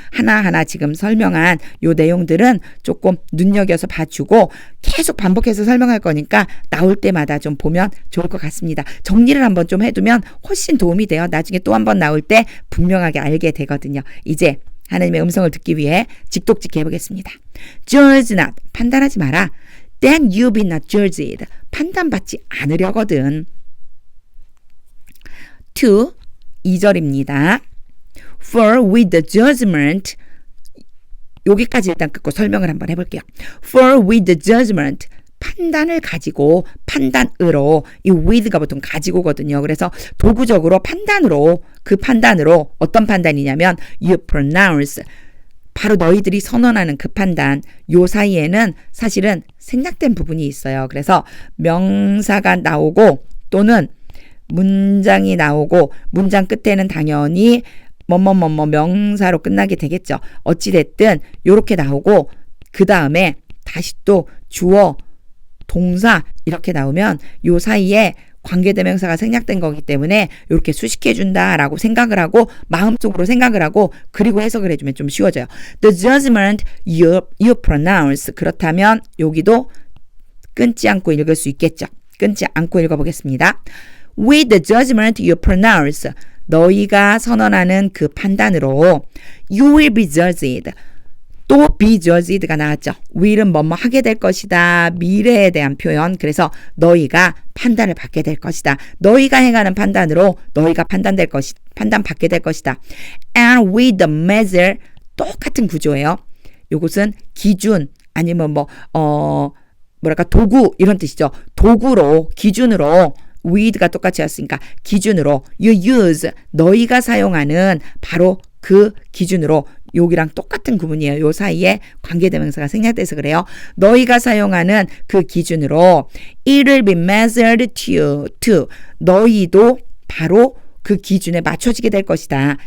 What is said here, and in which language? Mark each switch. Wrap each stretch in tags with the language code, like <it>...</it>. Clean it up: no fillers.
<ko>하나하나 지금 설명한 요 내용들은 조금 눈여겨서 봐주고 계속 반복해서 설명할 거니까 나올 때마다 좀 보면 좋을 것 같습니다. 정리를 한번 좀 해두면 훨씬 도움이 돼요. 나중에 또 한번 나올 때 분명하게 알게 되거든요. 이제 하나님의 음성을 듣기 위해 직독직해 보겠습니다.</ko> <en>Judge not</en> <ko>판단하지 마라.</ko> <en>Then you be not judged</en> <ko>판단받지 않으려거든. 2절입니다.</ko> <en>For with the judgment</en> <ko>여기까지 일단 끊고 설명을 한번 해볼게요.</ko> <en>For with the judgment</en> <ko>판단을 가지고 판단으로 이 with가 보통 가지고거든요. 그래서 도구적으로 판단으로 그 판단으로 어떤 판단이냐면</ko> <en>you pronounce</en> <ko>바로 너희들이 선언하는 그 판단 요 사이에는 사실은 생략된 부분이 있어요. 그래서 명사가 나오고 또는 문장이 나오고 문장 끝에는 당연히 뭐뭐뭐뭐 명사로 끝나게 되겠죠. 어찌됐든 요렇게 나오고 그 다음에 다시 또 주어 동사 이렇게 나오면 요 사이에 관계대명사가 생략된 거기 때문에 이렇게 수식해 준다라고 생각을 하고 마음속으로 생각을 하고 그리고 해석을 해주면 좀 쉬워져요.</ko> <en>The judgment you pronounce</en> <ko>그렇다면 여기도 끊지 않고 읽을 수 있겠죠. 끊지 않고 읽어보겠습니다.</ko> <en>With the judgment you pronounce</en> <ko>너희가 선언하는 그 판단으로</ko> <en>you will be judged</en> <ko>또</ko> <en>be judged</en> <ko>가 나왔죠. will은 뭐뭐 하게 될 것이다. 미래에 대한 표현. 그래서 너희가 판단을 받게 될 것이다. 너희가 행하는 판단으로 너희가 판단받게 될 것이다.</ko> <en>And with the measure</en> <ko>똑같은 구조예요. 요것은 기준 아니면 뭐랄까 도구 이런 뜻이죠. 도구로 기준으로 with가 똑같이 왔으니까 기준으로</ko> <en>you use</en> <ko>너희가 사용하는 바로 그 기준으로 여기랑 똑같은 구문이에요. 요 사이에 관계대명사가 생략돼서 그래요. 너희가 사용하는 그 기준으로</ko> <en>it will be measured to</en> <ko>너희도 바로 그 기준에 맞춰지게 될 것이다.</ko>